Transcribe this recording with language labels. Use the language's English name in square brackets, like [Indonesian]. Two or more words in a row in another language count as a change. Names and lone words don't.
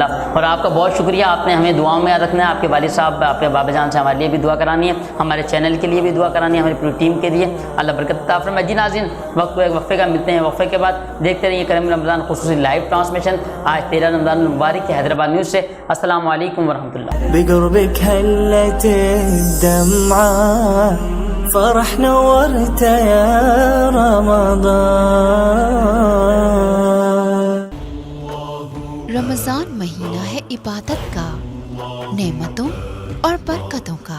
[Urdu] اور آپ کا بہت شکریہ, آپ نے ہمیں دعاؤں میں یاد رکھنا ہے. آپ کے والد صاحب, آپ کے بابا جان سے ہمارے لیے بھی دعا کرانی ہے, ہمارے چینل کے لیے بھی دعا کرانی ہے, ہماری پوری ٹیم کے لیے. اللہ برکت عطا فرمائے. جی ناظرین, وقت ایک وقفے کا, ملتے ہیں وقفے کے بعد. دیکھتے رہیے کرم رمضان خصوصی [English] live transmission [Urdu] آج 13 رمضان المبارک کے حیدرآباد نیوز سے. [Arabic] السلام علیکم ورحمۃ اللہ. بقربك هلت الدمعة فرح نورت يا رمضان. [Urdu] رمضان مہینہ ہے عبادت کا, نعمتوں اور برکتوں کا.